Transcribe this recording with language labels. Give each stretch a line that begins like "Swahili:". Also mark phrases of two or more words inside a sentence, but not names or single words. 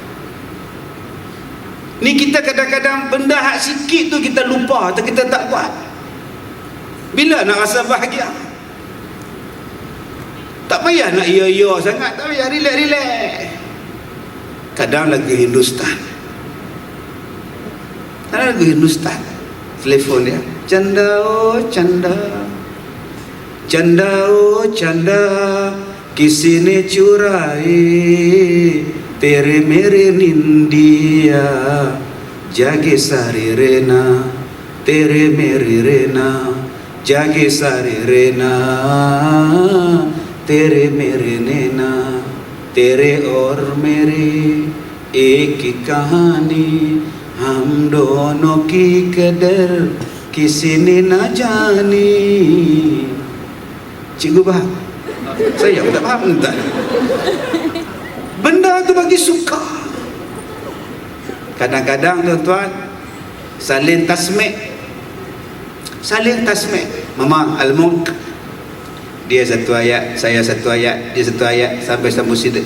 Malay: Ni kita kadang-kadang benda hak sikit tu kita lupa atau kita tak buat. Bila nak rasa bahagia? Tak payah nak ya-ya sangat, tak payah, relax. Kadang lagu Hindustan. Kadang lagu Hindustan. Telefon dia,
Hindi: चंदा ओ चंदा, चंदा ओ चंदा, किसने चुराई, तेरे मेरे निंदिया, जागे सारी रैना, तेरे मेरे रैना, जागे सारी रैना, तेरे मेरे नैना, तेरे और मेरी एक ही कहानी, हम दोनों की कदर किसी ने न जानी.
Malay: Cikgu faham? Saya tak faham entah. Benda tu bagi suka. Kadang-kadang tuan-tuan saling tasmik.
Arabic: ما الملك,
Malay: dia satu ayat, saya satu ayat, dia satu ayat, sampai sambung situ.